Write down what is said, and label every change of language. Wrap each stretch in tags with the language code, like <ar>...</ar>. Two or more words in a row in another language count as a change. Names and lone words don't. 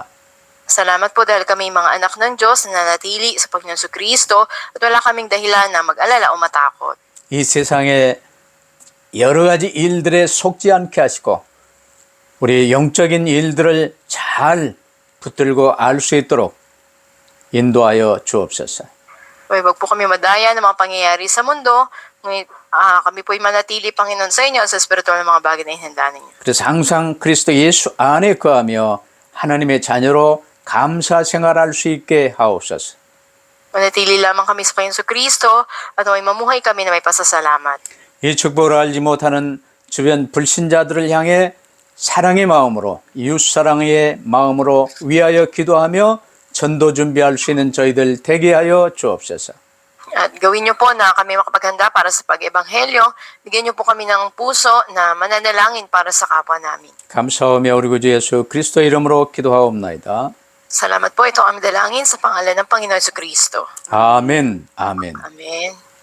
<tl>Salamat po dahil kami mga anak ng Diyos na nanatili sa Panginoon Jesucristo at wala kaming dahilan na mag-alala o matakot.</tl> <ko>이 세상에 여러 가지 일들에 속지 않게 하시고 우리 영적인 일들을 잘 붙들고 알 수 있도록 인도하여 주옵소서.</ko> <tl>Huwag po kami madaya ng mga pangyayari sa mundo, ngunit kami po'y manatili, Panginoon, sa inyo sa spiritual na mga bagay na ihanda ninyo.</tl> <ko>그래서 항상 그리스도 예수 안에 거하며 하나님의 자녀로 감사 생활할 수 있게 하옵소서.</ko> <tl>Manatili lamang kami sa Panginoon Jesucristo at may mamuhay kami na may pasasalamat.</tl> <ko>이 축복을 알지 못하는 주변 불신자들을 향해 사랑의 마음으로 이웃사랑의 마음으로 위하여 기도하며 전도 준비할 수 있는 저희들 되게 하여 주옵소서.</ko> <tl>At gawin niyo po na kami makapaghanda para sa pag-ebanghelyo. Bigyan niyo po kami ng puso na mananalangin para sa kapwa namin.</tl> <ko>감사하며 우리 구주 예수 그리스도 이름으로 기도하옵나이다.</ko> <tl>Salamat po, ito ang aming dalangin sa pangalan ng Panginoon Jesucristo.</tl> <ko>아멘, 아멘.</ko> <tl>Amen.</tl>